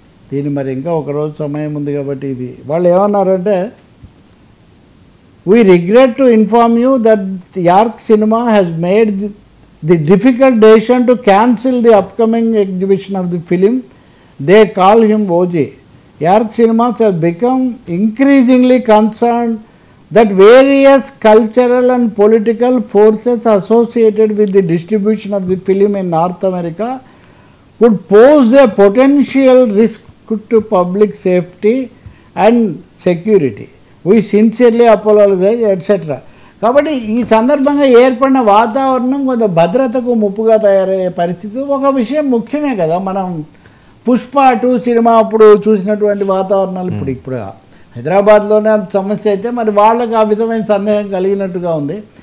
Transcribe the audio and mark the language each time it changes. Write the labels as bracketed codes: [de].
[te] దీన్ని మరి ఇంకా ఒకరోజు సమయం ఉంది కాబట్టి ఇది వాళ్ళు ఏమన్నారంటే, [en] We regret to inform you that Yark Cinema has made the difficult decision to cancel the upcoming exhibition of the film. They call him OG. Yark Cinemas have become increasingly concerned that various cultural and political forces associated with the distribution of the film in North America could pose a potential risk to public safety and security. We sincerely apologize, etc. [te] కాబట్టి ఈ సందర్భంగా ఏర్పడిన వాతావరణం కొంత భద్రతకు ముప్పుగా తయారయ్యే పరిస్థితి. ఒక విషయం ముఖ్యమే కదా, మనం పుష్ప 2 సినిమా అప్పుడు చూసినటువంటి వాతావరణాలు ఇప్పుడు హైదరాబాద్లోనే అంత సమస్య అయితే మరి వాళ్ళకి ఆ విధమైన సందేహం కలిగినట్టుగా ఉంది.